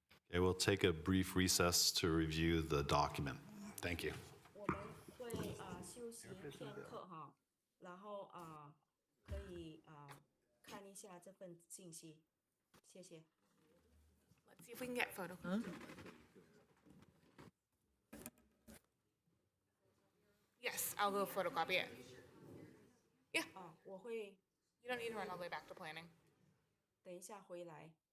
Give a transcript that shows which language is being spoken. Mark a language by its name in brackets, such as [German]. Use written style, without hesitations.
[English] Okay, we'll take a brief recess to review the document. Thank you. [Chinese] 我们会休息片刻然后可以看一下这份信息，谢谢。 [English] Let's see if we can get photo. Yes, I'll go photocopy it. Yeah. [Chinese] 我会 [English] You don't need to run all the way back to planning. [Chinese] 等一下回来。